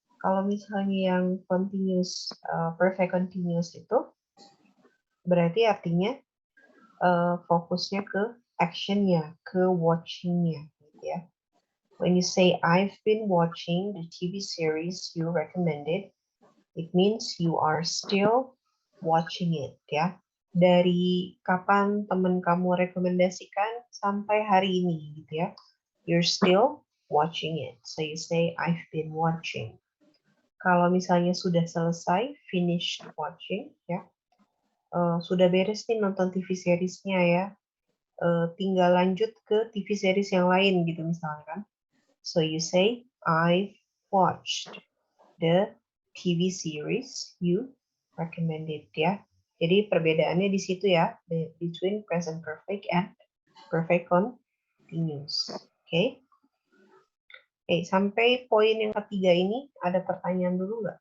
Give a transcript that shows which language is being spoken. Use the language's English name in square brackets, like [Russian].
[Indonesian] Kalau misalnya yang continuous, perfect continuous itu, berarti artinya fokusnya ke actionnya, ke watchingnya, gitu ya. [English] When you say I've been watching the TV series you recommended, it means you are still watching it ya. [Indonesian] Dari kapan teman kamu rekomendasikan sampai hari ini gitu ya. [English] You're still watching it. So you say I've been watching. [Indonesian] Kalau misalnya sudah selesai, [English] finished watching [Indonesian] ya. Sudah beres nih nonton TV seriesnya ya. Tinggal lanjut ke TV series yang lain gitu misalnya kan. [English] So you say, I've watched the TV series you recommended ya. [Indonesian] Jadi perbedaannya di situ ya, [English] between present perfect and perfect continuous. [Indonesian] Oke. Oke, sampai poin yang ketiga ini ada pertanyaan dulu nggak?